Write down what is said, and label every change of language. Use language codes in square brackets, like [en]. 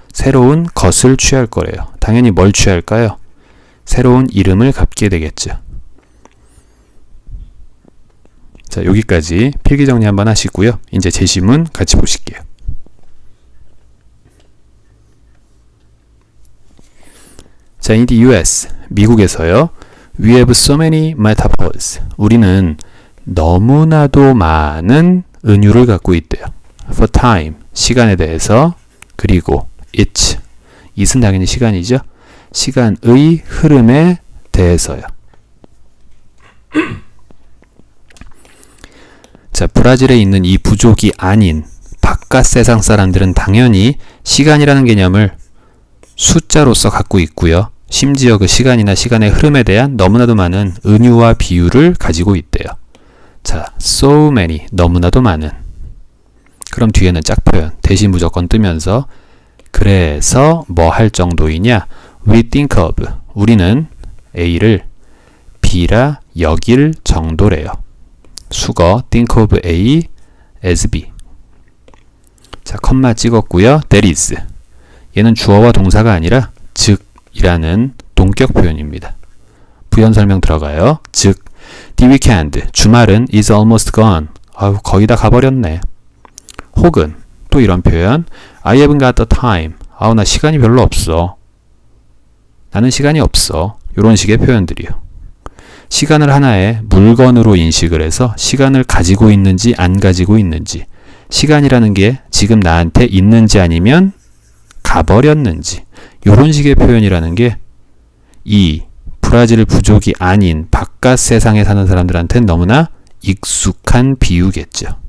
[ko] 새로운 것을 취할 거래요. 당연히 뭘 취할까요? 새로운 이름을 갖게 되겠죠. 자, 여기까지 필기 정리 한번 하시고요. 이제 제시문 같이 보실게요. [en] 자, in the US, [ko] 미국에서요. [en] We have so many metaphors. [ko] 우리는 너무나도 많은 은유를 갖고 있대요. For time, 시간에 대해서. 그리고 it, it은 당연히 시간이죠. 시간의 흐름에 대해서요. 자, 브라질에 있는 이 부족이 아닌 바깥 세상 사람들은 당연히 시간이라는 개념을 숫자로서 갖고 있고요. 심지어 그 시간이나 시간의 흐름에 대한 너무나도 많은 은유와 비유를 가지고 있대요. 자, so many, 너무나도 많은. 그럼 뒤에는 짝표현, 대신 무조건 뜨면서 그래서 뭐 할 정도이냐? We think of, 우리는 A를 B라 여길 정도래요. [en] 수거 think of A as B. [ko] 자, 컴마 찍었고요. That is, 얘는 주어와 동사가 아니라 즉이라는 동격 표현입니다. 부연 설명 들어가요. [en] 즉 The weekend, 주말은 is almost gone. [ko] 아유, 거의 다 가버렸네. 혹은 또 이런 표현, [en] I haven't got the time. [ko] 아우, 나 시간이 별로 없어. 나는 시간이 없어. 이런 식의 표현들이요. 시간을 하나의 물건으로 인식을 해서 시간을 가지고 있는지 안 가지고 있는지, 시간이라는 게 지금 나한테 있는지 아니면 가버렸는지, 이런 식의 표현이라는 게 이 브라질 부족이 아닌 바깥 세상에 사는 사람들한테는 너무나 익숙한 비유겠죠.